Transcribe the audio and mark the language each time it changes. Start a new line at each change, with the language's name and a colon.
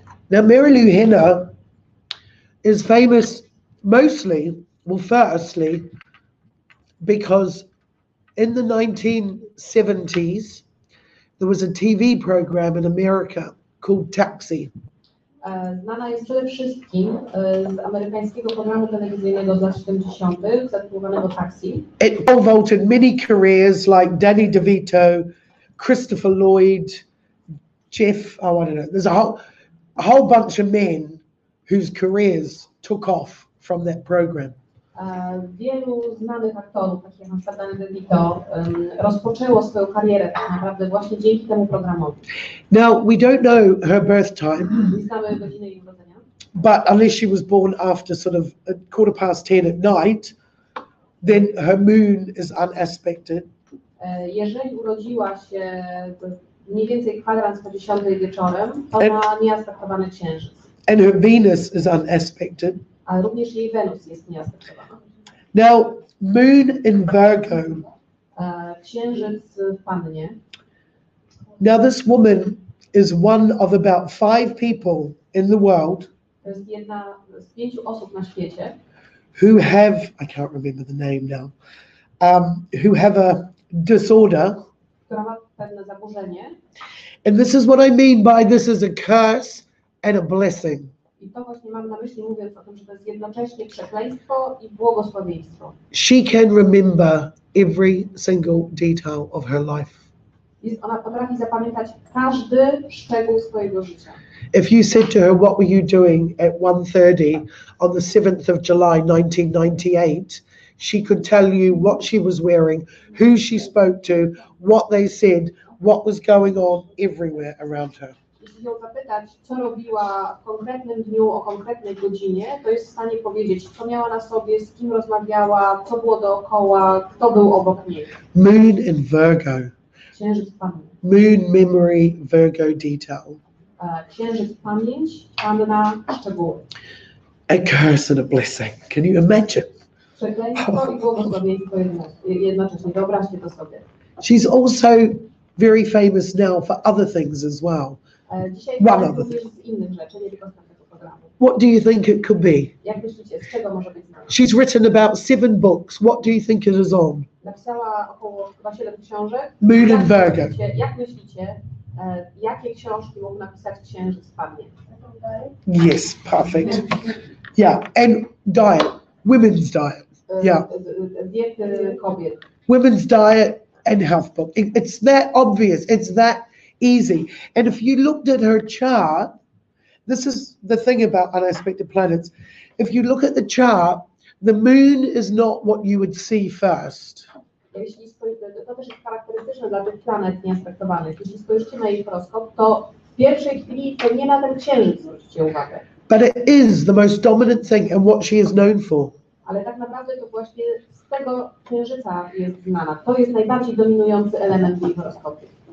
English: Now Mary Lou Henner is famous mostly, well, firstly, because in the 1970s, there was a TV program in America called Taxi.
Polish: Znana jest przede wszystkim z amerykańskiego programu telewizyjnego z lat 70. zatytułowanego Taxi.
English: It pole vaulted many careers like Danny DeVito, Christopher Lloyd, Jeff, oh, I don't know. There's a whole bunch of men whose careers took off from that program.
Polish: Wielu znanych aktorów, takich jak na przykład Danny DeVito, rozpoczęło swoją karierę tak naprawdę właśnie dzięki temu programowi.
English: Now, we don't know her birth time,
Polish: Nie znamy godziny jej urodzenia,
English: but unless she was born after sort of 10:15 at night, then her moon is unaspected.
Polish: Jeżeli urodziła się mniej więcej kwadrans po 10 wieczorem, to ma nieaspektowany księżyc,
English: And her Venus is unaspected.
Polish: ale również jej Wenus jest nieaspektowana.
English: Now, moon in Virgo.
Polish: Księżyc w Pannie.
English: Now, this woman is one of about 5 people in the world
Polish: To jest jedna z 5 osób na świecie,
English: who have, I can't remember the name now, who have a disorder.
Polish: która ma pewne zaburzenie.
English: And this is what I mean by this is a curse and a blessing.
Polish: I to właśnie mam na myśli, mówiąc o tym, że to jest jednocześnie przekleństwo i błogosławieństwo.
English: She can remember every single detail of her life.
Polish: Ona potrafi zapamiętać każdy szczegół swojego życia.
English: If you said to her, what were you doing at 1:30 on the 7th of July 1998, she could tell you what she was wearing, who she spoke to, what they said, what was going on everywhere around her.
Polish: Jeśli ją zapytać, co robiła w konkretnym dniu o konkretnej godzinie, to jest w stanie powiedzieć, co miała na sobie, z kim rozmawiała, co było dookoła, kto był obok niej.
English: Moon in Virgo.
Polish: Księżyc Panny.
English: Moon memory Virgo detail.
Polish: Księżyc pamięć, Panna szczegóły.
English: A curse and a blessing. Can you imagine?
Polish: Przekleństwo i błogosławieństwo jednocześnie. Wyobraźcie to sobie.
English: She's also very famous now for other things as well.
Polish: Dzisiaj
English: One
Polish: jest
English: other
Polish: również z innych rzeczy, nie tylko z tego programu.
English: What do you think it could be?
Polish: Jak myślicie, z czego może być znana?
English: She's written about 7 books. What do you think it is on?
Polish: Napisała około chyba 7 książek.
English: Moon in Virgo.
Polish: Jak myślicie, jakie książki mógł napisać księżyc Pannie?
English: Yes, perfect. Yeah, and diet, women's diet. Yeah,
Polish: Diety kobiet.
English: women's diet and health book. It's that obvious. It's that easy. And if you looked at her chart, this is the thing about unaspected planets. If you look at the chart, the moon is not what you would see first.
Polish: Jeśli to też jest charakterystyczne dla tych planet nieaspektowanych. Jeśli spojrzycie na jej horoskop, to w pierwszej chwili to nie na ten księżyc zwróćcie uwagę.
English: But it is the most dominant thing and what she is known for.
Polish: Ale tak naprawdę to właśnie z tego księżyca jest znana. To jest najbardziej dominujący element jej horoskopie.